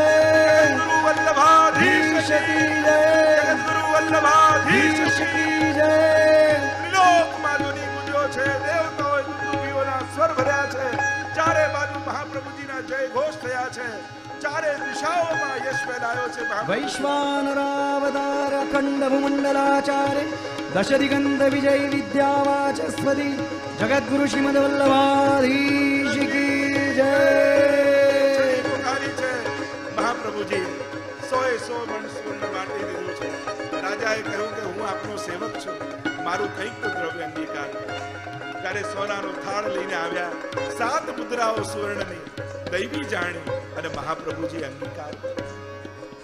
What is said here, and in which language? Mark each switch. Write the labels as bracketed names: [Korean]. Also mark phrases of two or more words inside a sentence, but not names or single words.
[Hindi] जगतगुरु वल्लभाधीश की जय. जगतगुरु वल्लभाधीश की जय. [Gujarati] ત્રિલોકમાં ધ્વનિ ગુંજ્યો છે. દેવતાઓએ દુંદુભીઓના સ્વર ભર્યા છે. ચારે બાજુ મહાપ્રભુજીના જય ઘોષ થયા છે. ચારે દિશાઓમાં યશ ફેલાયો છે. [Hindi] वैश्वानरावतार अखंड भूमंडलाचार्य दशदिगंत विजय विद्यावाचस्पति जगद्गुरु श्रीमद वल्लभाधीश की जय. [Gujarati] મહાપ્રભુજી 100 મણ સ્વર્ણ વાટી દીધું છે. રાજાએ કહ્યું કે હું આપનો સેવક છું, મારું કંઈક તો દ્રવ્ય અંગીકાર કરો. ત્યારે સોનાનો થાળ લઈને આવ્યા. 7 મુદ્રાઓ સુવર્ણની દૈવી જાણી અને મહાપ્રભુજી અંગીકાર.